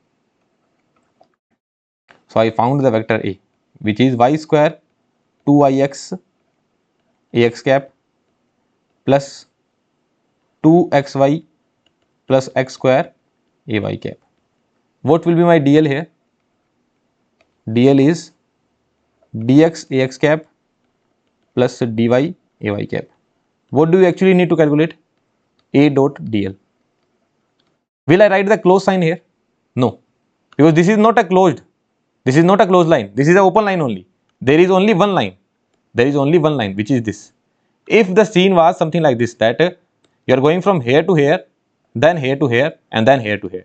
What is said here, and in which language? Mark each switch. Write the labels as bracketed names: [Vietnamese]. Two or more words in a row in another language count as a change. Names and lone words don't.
[English] So I found the vector A, which is y square 2ix ax cap plus 2xy plus x square ay cap. What will be my dl here? dl is dx ax cap plus dy ay cap. What do you actually need to calculate? A dot dl. Will I write the close sign here? No, because this is not a closed. This is not a closed line. This is an open line only. there is only one line. There is only one line, which is this. If the scene was something like this, that you are going from here to here, then here to here, and then here to here.